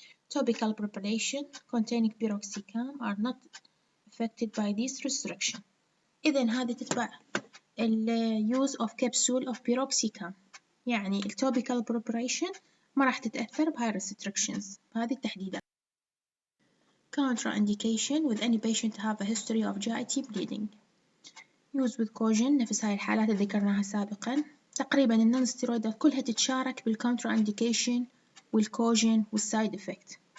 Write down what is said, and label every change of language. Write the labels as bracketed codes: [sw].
[en] Topical preparation containing piroxicam are not affected by this restriction. [ar] إذن هذه تتبع [en] use of capsule of piroxicam، [ar] يعني [en] topical preparation [ar] ما راح تتأثر بهاي restrictions بهذه التحديدات. [en] Contraindication with any patient to have a history of GIT bleeding. Use with caution [ar] نفس هاي الحالات اللي ذكرناها سابقا. تقريبا النون ستيرويدال كلها تتشارك بالcontraindication والcaution والside effect.